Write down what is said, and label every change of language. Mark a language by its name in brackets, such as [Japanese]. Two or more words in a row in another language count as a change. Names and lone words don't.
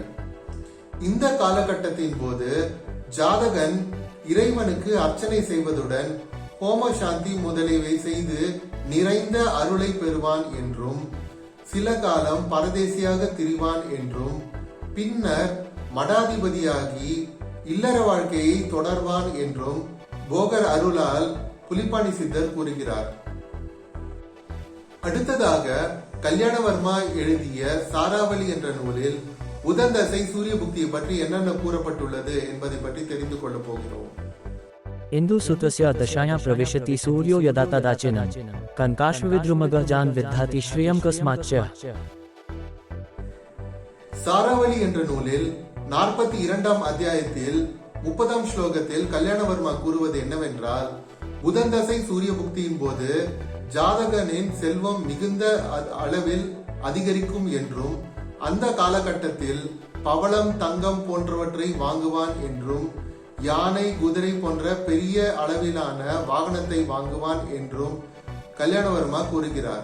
[Tamil] இந்த காலகட்டத்தின் போது ஜாதகன் இறைவனுக்கு அர்ச்சனை செய்வதுடன் ஹோம சாந்தி முதலியவை செய்து நிறைந்த அருளை பெறுவான் என்றும் சில காலம் பரதேசியாக திரிவான் என்றும் பின்னர் மடாதிபதியாகி இல்லற வாழ்க்கையை தொடர்வான் என்றும் போகர் அருளால் புலிப்பாணி சித்தர் கூறுகிறார். அடுத்ததாக கல்யாணவர்மா எழுதிய சாராவளி என்ற நூலில் புதன் தசை சூரிய புக்தியை பற்றி என்னென்ன கூறப்பட்டுள்ளது என்பதை பற்றி தெரிந்து கொள்ள போகிறோம். [Sanskrit] इंदु सुतस्य दशायां प्रविशति सूर्यो यदा तदाचिनं कनकाश्वविद्रुमगजान् विद्धाति श्रियं कस्माच्च. [Tamil] சாராவளி என்ற நூலில் 42ஆம் அத்தியாயத்தில் 30ஆம் ஸ்லோகத்தில் கல்யாணவர்மா கூறுவது என்னவென்றால், புதன் தசை சூரிய புக்தியின் போது ஜாதகனின் செல்வம் மிகுந்த அளவில் அதிகரிக்கும் என்றும் அந்த காலகட்டத்தில் பவளம் தங்கம் போன்றவற்றை வாங்குவான் என்றும் யானை குதிரை போன்ற பெரிய அளவிலான வாகனத்தை வாங்குவான் என்றும் கல்யாணவர்மா கூறுகிறார்.